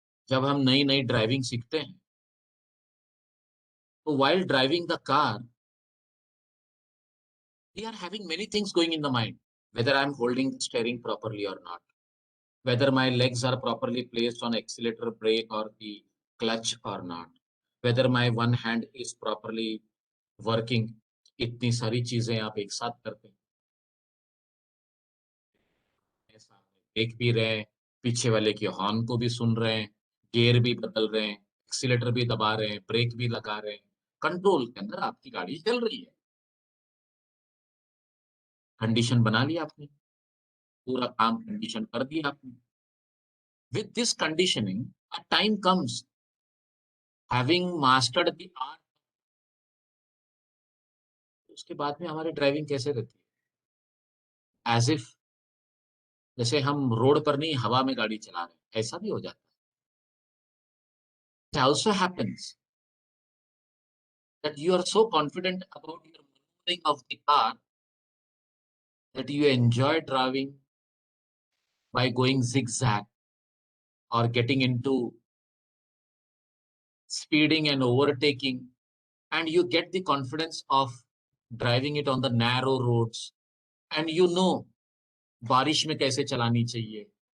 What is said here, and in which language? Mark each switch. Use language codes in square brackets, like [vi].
[hi] जब हम नई नई ड्राइविंग सीखते हैं, तो [en] while driving the car, we are having many things going in the mind, whether I'm holding the steering properly or not, whether my legs are properly placed on accelerator, brake, or the clutch or not, whether my one hand is properly working. [hi] इतनी सारी चीजें आप एक साथ करते हैं, देख भी रहे हैं, पीछे वाले की हॉर्न को भी सुन रहे हैं, गियर भी बदल रहे हैं, एक्सीलेटर भी दबा रहे हैं, ब्रेक भी लगा रहे हैं, कंट्रोल के अंदर आपकी गाड़ी चल रही है। कंडीशन बना लिया आपने, पूरा काम कंडीशन कर दिया आपने। [en] With this conditioning, a time comes, having mastered the art, [hi] उसके बाद में हमारी ड्राइविंग कैसे रहती है? [en] As if [hi] जैसे हम रोड पर नहीं हवा में गाड़ी चला रहे हैं, ऐसा भी हो जाता है। [en] It also happens that you are so confident about your maneuvering of the car that you enjoy driving by going zigzag or getting into speeding and overtaking, and you get the confidence of driving it on the narrow roads, and you know [hi] बारिश में कैसे चलानी चाहिए,